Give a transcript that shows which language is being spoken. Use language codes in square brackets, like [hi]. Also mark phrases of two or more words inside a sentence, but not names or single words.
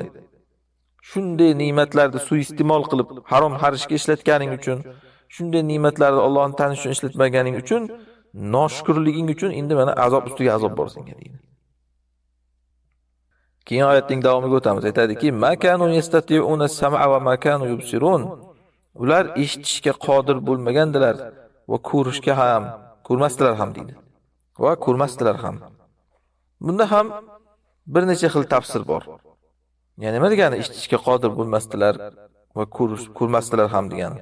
[uz] Shunday ne'matlarni suiiste'mol qilib, harom harishga ishlatganing uchun, shunday ne'matlarni Allohni tanish uchun ishlatmaganing uchun, noshukrliging uchun endi mana azob ustiga azob bor senga deydi. Keyin oyatning davomiga o'tamiz. Aytadiki, [ar] "ما كانوا يستطيعون السمع وما كانوا يبصرون." [uz] Ular eshitishga qodir bo'lmagandilar va ko'rishga ham, ko'rmasdilar ham deydi. Va ko'rmasdilar ham. Bunda ham bir necha xil tafsir bor. Ya'ni nima degani eshitishga qodir bo'lmasdilar va ko'rmasdilar ham degani.